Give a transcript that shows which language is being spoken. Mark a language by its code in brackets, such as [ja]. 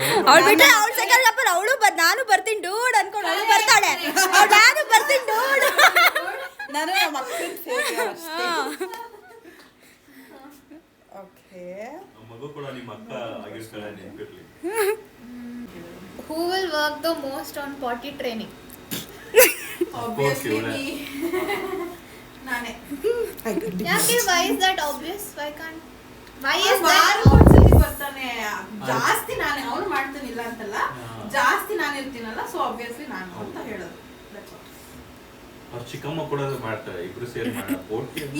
[kn] ಅವಳು ಬಿಟ್ರೆ ಅವಳು ಸೆಕೆಂಡ್ ಕಪ್ಪರ್ ಅವಳು ನಾನು ಬರ್ತೀನಿ ಡೂಡ್ ಅನ್ಕೊಂಡು ಅವಳು ಬರ್ತಾಳೆ. ಅವಳು ನಾನು ಬರ್ತೀನಿ ಡೂಡ್. ನಾನು ನಮ್ಮ ಅಕ್ಕನ ಸೇರಿ ಅಷ್ಟೇ. [en] Okay. [kn] ಮಗು ಕೂಡ ನಿಮ್ಮ ಅಕ್ಕ ಆಗಿರ್ತಾಳೆ, ನೆನ್ಪಿರ್ಲಿ. [en] Who will work the most on potty training? Obviously me. [kn] ನಾನೇ. ಯಾಕೆ [en] why is that obvious? Why can't? Why is [kn] ಅವ್ನು [en] that? [kn] ವಾರಕ್ಕೆ ಒಂದ್ಸತಿ ಬರ್ತಾನೆ. ಜಾಸ್ತಿ ನಾನೇ, ಅವನು ಮಾಡ್ತಾನಿಲ್ಲ ಅಂತಲ್ಲ, ಜಾಸ್ತಿ ನಾನು ಇರ್ತೀನಲ್ಲ, ಸೊ ಆಬ್ವಿಯಸ್ಲಿ ನಾನು ಅಂತ ಹೇಳೋದು. [en] That's all. [kn] ಅವ್ರ ಚಿಕ್ಕಮ್ಮ ಕೂಡ ಮಾಡ್ತಾರೆ, ಇಬ್ರು ಸೇರಿ ಮಾಡ್ತಾರೆ.